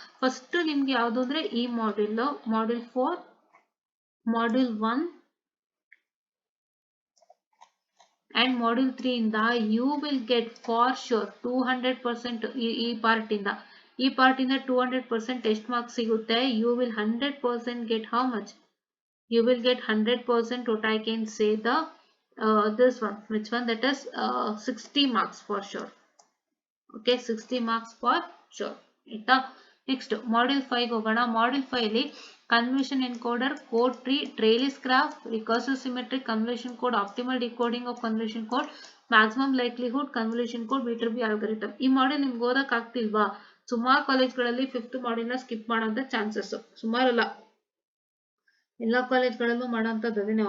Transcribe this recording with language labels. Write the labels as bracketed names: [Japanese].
[Kannada] First ನಿಮ್ಗೆ ಯಾವ್ದು ಅಂದ್ರೆ ಈ ಮಾಡ್ಯೂಲ್ 4, ಮಾಡ್ಯೂಲ್ 1 and module 3 ಇಂದ [English] you will get for sure [Kannada] 200% ಈ ಪಾರ್ಟ್ ಇಂದ 200% ಎಷ್ಟು ಮಾರ್ಕ್ಸ್ ಸಿಗುತ್ತೆ. [English] you will 100% get how much? You will get 100% what I can say the this one, which one, that is 60 marks for sure. Okay, 60 marks for sure ಆಯ್ತಾ. [Kannada] Next module 5 ಹೋಗೋಣ. Module 5 ಅಲ್ಲಿ convolution encoder, code tree, ಟ್ರೇಲಿಸ್ graph, recursive symmetric, convolution code, optimal decoding of convolution code, maximum likelihood, convolution code, ವಿಟರ್ಬಿ algorithm. ಈ module ನಿಮ್ಗೆ ಓದಕ್ ಆಗ್ತಿಲ್ವಾ? ಸುಮಾರು ಕಾಲೇಜ್ಗಳಲ್ಲಿ 5th module ನ skip ಮಾಡೋಂತ chances ಸುಮಾರಲ್ಲ, ಎಲ್ಲಾ ಕಾಲೇಜ್ಗಳಲ್ಲೂ ಮಾಡೋಂಥದ್ದು ಅದೇನೆ.